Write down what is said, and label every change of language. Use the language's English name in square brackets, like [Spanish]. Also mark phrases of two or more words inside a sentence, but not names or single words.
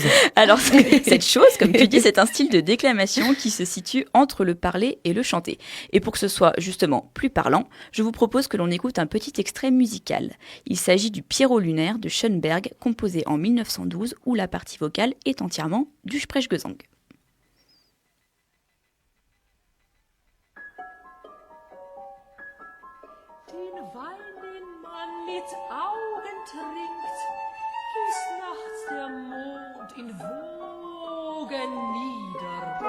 [French] Alors cette chose, comme tu dis, c'est un style de déclamation qui se situe entre le parler et le chanter. Et pour que ce soit justement plus parlant, je vous propose que l'on écoute un petit extrait musical. Il s'agit du Pierrot lunaire de Schoenberg, composé en 1912, où la partie vocale est entièrement du Sprechgesang. [German] Den Wein, den man mit Augen trinkt, gießt nachts der Mond in Wogen nieder.